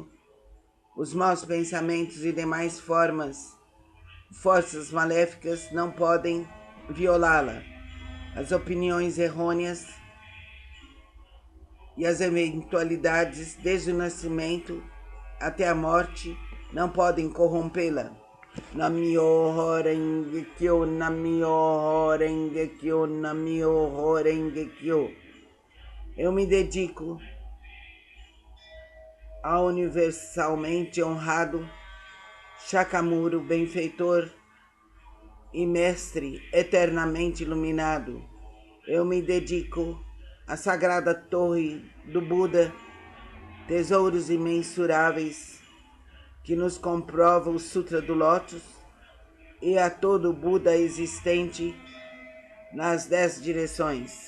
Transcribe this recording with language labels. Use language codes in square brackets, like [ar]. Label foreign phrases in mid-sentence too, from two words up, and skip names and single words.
[pt] Os maus pensamentos e demais forças maléficas não podem violá-la. As opiniões errôneas e as eventualidades desde o nascimento até a morte não podem corrompê-la. [ja] Namyo Renge Kyo, Namyo Renge Kyo, Namyo Renge Kyo. [pt] Eu me dedico ao universalmente honrado Shakyamuni, benfeitor e mestre eternamente iluminado. Eu me dedico à sagrada torre do Buda, tesouros imensuráveis que nos comprova o Sutra do Lótus, e a todo Buda existente nas 10 direções.